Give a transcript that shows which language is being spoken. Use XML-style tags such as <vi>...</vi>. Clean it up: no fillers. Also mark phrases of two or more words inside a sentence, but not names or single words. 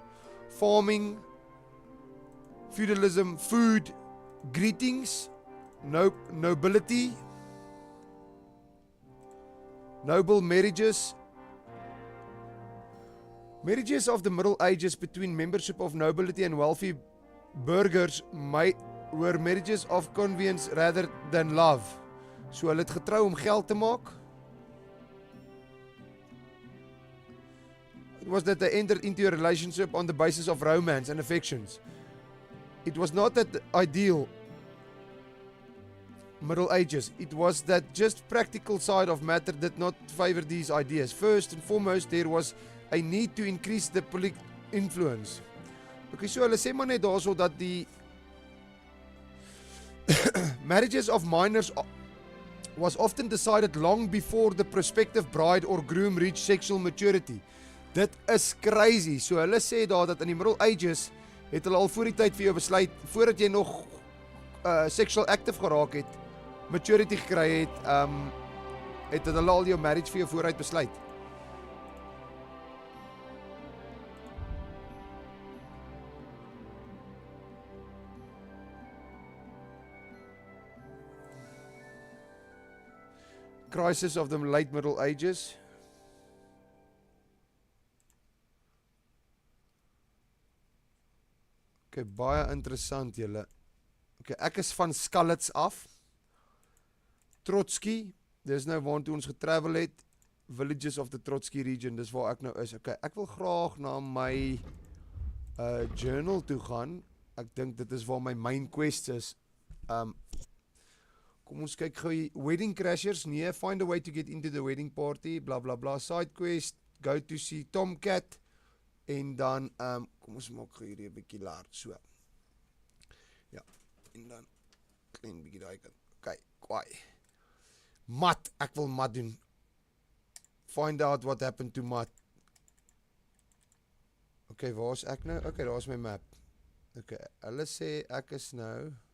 <en>Farming, feudalism, food, greetings, nobility, noble marriages. Marriages of the Middle Ages between membership of nobility and wealthy burgers were marriages of convenience rather than love.</en> <af>So hulle het getrou om geld te maak.</af> <en>It was that they entered into a relationship on the basis of romance and affections. It was not that ideal Middle Ages. It was that just practical side of matter did not favor these ideas. First and foremost, there was a need to increase the political influence. Okay,</en> <af>so hulle sê maar net daarso dat die</af> <en>marriages of minors was often decided long before the prospective bride or groom reached sexual maturity.</en> <af>Dit is crazy. So hulle sê daar dat in die</af> <en>Middle Ages</en> <af>het hulle al voor die tyd vir jou besluit, voordat jy nog</af> <en>sexual active</en> <af>geraak het, maturity gekry het hulle al jou marriage vir jou vooruit besluit.</af> <en>Crisis of the late Middle Ages.</en> <af>Okay, baie interessant julle. Okay, ek is van Skalitz af. Trotsky, dis nou waartoe ons getravel het.</af> <en>Villages of the Trotsky region,</en> <af>dis waar ek nou is. Okay, ek wil graag na my journal toe gaan. Ek dink dit is waar my</af> <en>main quest</en> <af>is. Kom ons kyk gou hier. Wedding crashers, nee,</af> <en>find a way to get into the wedding party, bla bla bla. Side quest, go to see Tomcat.</en> <af>En dan, kom ons maak gou hierdie 'n bietjie laat, so. Ja, en dan, klein bietjie daai kant. Okay, kwaai. Mat, ek wil mat doen.</af> <en>Find out what happened to mat.</en> <af>Okay, waar is ek nou? Okay, daar is my map. Okay, hulle sê ek is nou</af>